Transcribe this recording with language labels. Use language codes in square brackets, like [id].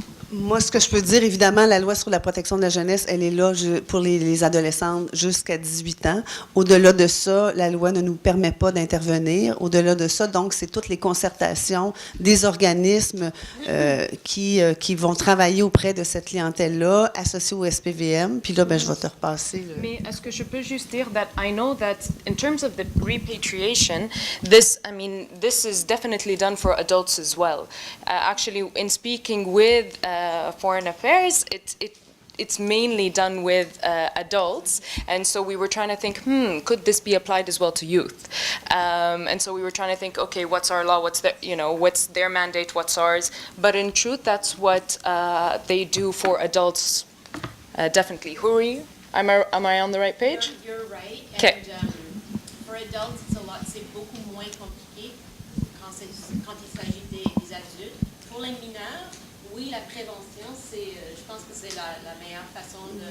[fr] Moi, ce que je peux dire, évidemment, la loi sur la protection de la jeunesse, elle est là pour les adolescentes jusqu'à 18 ans. Au-delà de ça, la loi ne nous permet pas d'intervenir. Au-delà de ça, donc, c'est toutes les concertations des organismes qui vont travailler auprès de cette clientèle-là, associée au SPVM. Puis là, ben, je vais te repasser. Mais est-ce que je peux juste dire [en] that I know that in terms of the repatriation, this is definitely done for adults as well. Actually, in speaking with Foreign Affairs, it's mainly done with adults, and so we were trying to think, could this be applied as well to youth? And so we were trying to think, okay, what's our law? What's their mandate? What's ours? But in truth, that's what they do for adults. Definitely. Huri, am I on the right page? You're right. Okay. And for adults, [fr] c'est beaucoup moins compliqué quand il s'agit des adultes. Pour les mineurs, oui, la prévention, je pense que c'est la meilleure façon